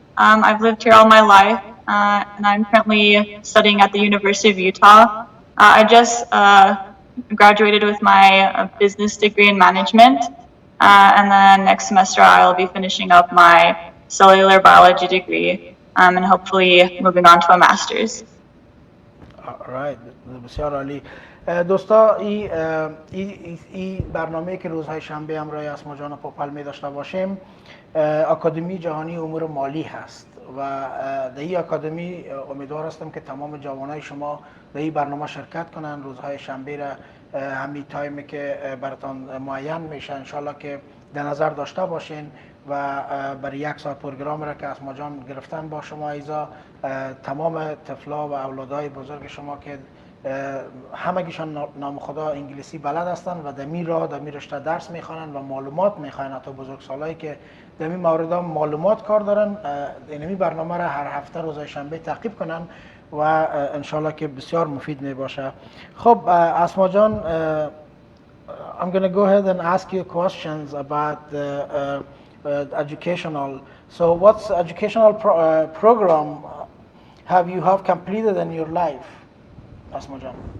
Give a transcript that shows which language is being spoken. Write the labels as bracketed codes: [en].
[en] I've lived here all my life, and I'm currently studying at the University of Utah. I just graduated with my business degree in management, and then next semester I'll be finishing up my cellular biology degree, and hopefully moving on to a master's. [fa] Alright, بسیار عالی. دوستا این برنامه که روزهای شنبه همراه اسما جان پوپل می داشته باشیم اکادمی جهانی امور مالی هست و در این اکادمی امیدوار هستم که تمام جوانای شما در این برنامه شرکت کنن. روزهای شنبه را همین تایمی که براتون معین میشه انشالله که در نظر داشته باشین و برای یک ساعت پروگرام را که اسما جان گرفتن با شما ایزا تمام طفلا و اولادای بزرگ شما که همگیشان نام خدا انگلیسی بلد هستند و دمی رشته درس میخوانند و معلومات میخوانند، حتی بزرگسالایی که دمی مورد معلومات کار دارن این برنامه را هر هفته روزهای شنبه تعقیب کنن و انشالله که بسیار مفید می باشه. [en] خب اسما جان, I'm going to go ahead and ask you questions about the educational. So what's educational program have completed in your life, Asma Jan?